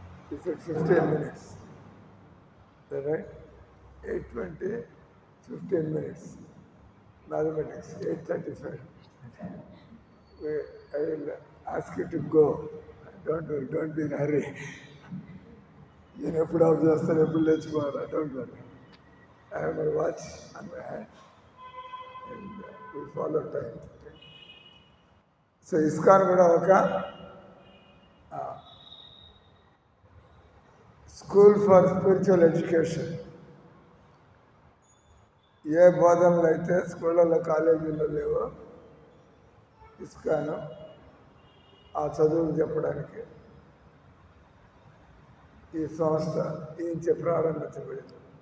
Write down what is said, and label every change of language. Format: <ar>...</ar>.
<en>You said 15 minutes. Is that right? 8:20. 15 minutes. Mathematics, 8:35. I will ask you to go. Don't worry, don't be in a hurry.</en> <te>నేను ఎప్పుడు of చేస్తాను, ఎప్పుడు లేచిపోవాలా?</te> <en>Don't worry. I have my watch on my hand and we follow time. So ISKCON</en> <te>కూడా ఒక</te> <en>School for spiritual education.</en> <te>ఏ బోధనలు అయితే స్కూళ్ళల్లో కాలేజీల్లో లేవో ఇస్కాను ఆ చదువులు చెప్పడానికి ఈ సంస్థ ప్రారంభించబడింది.</te>